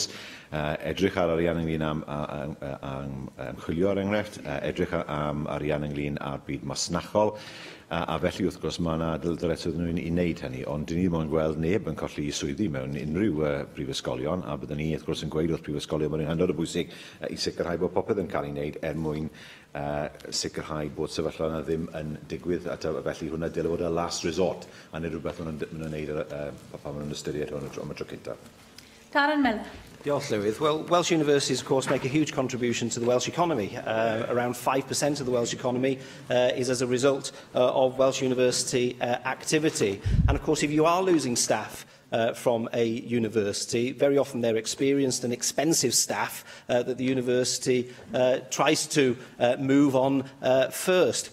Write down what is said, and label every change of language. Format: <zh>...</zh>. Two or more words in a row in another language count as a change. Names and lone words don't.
<cy>Edrych ar arian ynglyn am ymchwilio ar enghraifft, edrych am arian ynglyn â'r byd masnachol, a felly wrth gwrs mae yna dyletswydd nhw'n i wneud hynny, ond dyn ni ddim yn gweld neb yn colli i swyddi mewn unrhyw brifysgolion, a byddwn ni wrth gwrs yn gweud wrth brifysgolion bod yn hynod o bwysig i sicrhau bod popeth yn cael ei wneud mwyn sicrhau bod sefyllfa yna ddim yn digwydd, a felly hwnna dylai fod y</cy> <en>last resort,</en> <cy>a nid rhywbeth maen nhw'n wneud pan maen nhw'n ystyried hwn am y tro cyntaf. Darren Miller. Diolch, Llywydd.</cy> <en>Well, Welsh universities, of course, make a huge contribution to the Welsh economy. Around 5% of the Welsh economy is as a result of Welsh university activity. And, of course, if you are losing staff from a university, very often they're experienced and expensive staff that the university tries to move on first.</en>